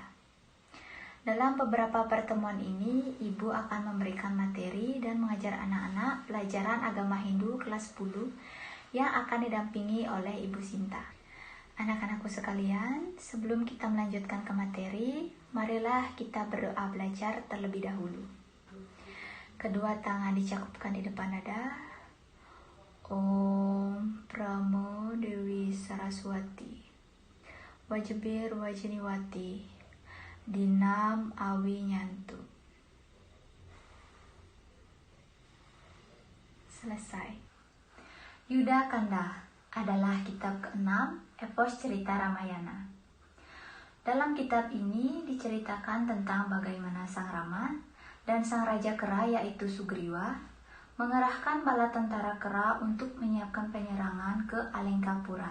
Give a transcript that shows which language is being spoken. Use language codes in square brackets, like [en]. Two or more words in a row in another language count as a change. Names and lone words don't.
[id] Dalam beberapa pertemuan ini, Ibu akan memberikan materi dan mengajar anak-anak pelajaran agama Hindu kelas 10 yang akan didampingi oleh Ibu Sinta. Anak-anakku sekalian, sebelum kita melanjutkan ke materi, marilah kita berdoa belajar terlebih dahulu. Kedua tangan dicakupkan di depan dada. [sa] Om Pramo Dewi Saraswati Wajibir Wajiniwati Dinam Awi Nyantu. [id] Selesai. Yuda Kanda adalah kitab ke-6 epos cerita Ramayana. Dalam kitab ini diceritakan tentang bagaimana Sang Rama dan Sang Raja Kera yaitu Sugriwa mengerahkan bala tentara Kera untuk menyiapkan penyerangan ke Alengkapura.